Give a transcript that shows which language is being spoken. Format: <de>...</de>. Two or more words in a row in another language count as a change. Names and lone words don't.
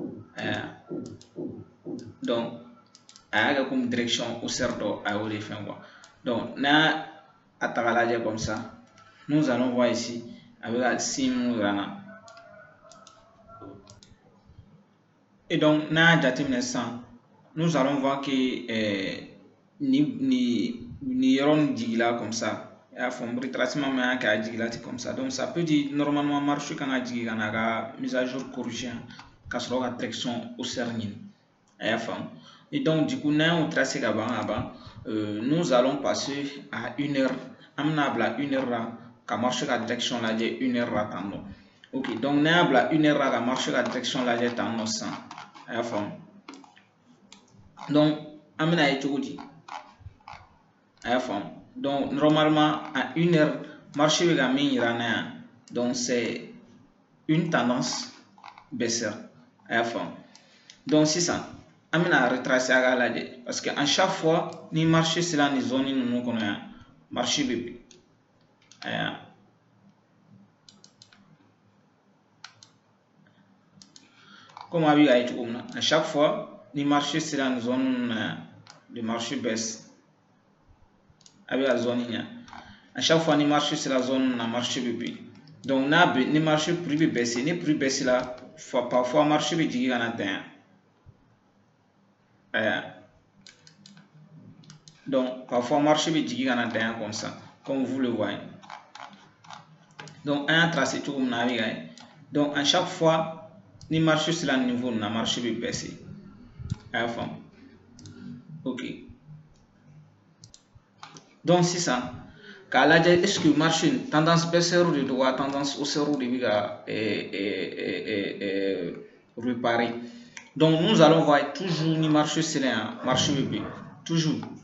<bm>donc a y'a kɛ</bm> <fr>comme direction haussière</fr> <bm>dɔ a y'o de fɛn quoi, donc n'a a ta k'a lajɛ</bm> <fr>comme ça, nous allons voir ici</fr> <bm>a bɛ ka signe minnu jira an na,</bm> <fr>et donc</fr> <bm>n'a y'a jateminɛ sisan,</bm> <fr>nous allons voir que</fr> <bm>ni yɔrɔ nin jigila</bm> <fr>comme ça,</fr> <bm>i y'a faamu, retracement min y'a kɛ a jigila ten</bm> <fr>comme ça, donc ça peut dire normalement marché</fr> <bm>kan ka jigin ka na a ka</bm> <fr>mise à jour corriger</fr> <bm>ka sɔrɔ ka direction haussière ɲini, a y'a faamu,</bm> <fr>et donc du coup n'an y'o tracer ka ban, nous allons passer à 1 heure,</fr> <bm>an bɛna bila 1 heure la ka marché ka direction lajɛ 1 heure la tan nɔ, ok, donc n'an y'a bila 1 heure la ka marché ka direction lajɛ tan nɔ sisan, a y'a faamu, donc an bɛna ye cogo di, a y'a faamu,</bm> <fr>donc normalement à 1 heure marché</fr> <bm>bɛ ka min jira an na yan,</bm> <fr>donc c'est une tendance baissière,</fr> <bm>a y'a faamu, donc sisan an bɛna retracer a k'a lajɛ,</bm> <fr>parce que à chaque fois</fr> <bm>ni marché sera nin zone ninnu kɔnɔ yan, marché bɛ bin, comme a bɛ ka ye cogo min na,</bm> <fr>à chaque fois</fr> <bm>ni marché sera nin zone ninnu na yan,</bm> <fr>le marché baisse,</fr> <bm>a bɛ ka zone ɲa,</bm> <fr>à chaque fois</fr> <bm>ni marché sera zone ninnu na, marché bɛ bin, donc n'a ni marché prix bɛ baisser, ni</bm> <fr>prix baisse</fr> <bm>la, parfois marché bɛ jigin ka na tan yan. Donc parfois marché bɛ jigin ka na tan yan</bm> <fr>comme ça, comme vous le voyez, donc</fr> <bm>an y'a tracer cogo min na a bɛ ka ye,</bm> <fr>donc à chaque fois</fr> <bm>ni marché sera niveau na, marché bɛ baisser, a y'a faamu, ok, donc sisan k'a lajɛ est-ce que marché</bm> <fr>tendance baissière</fr> <bm>de don wa</bm> <fr>tendance haussière</fr> <bm>de bɛ ka réparer,</bm> <fr>donc nous allons voir toujours</fr> <bm>ni marché sera yan, marché bɛ bin,</bm> <fr>toujours,</fr>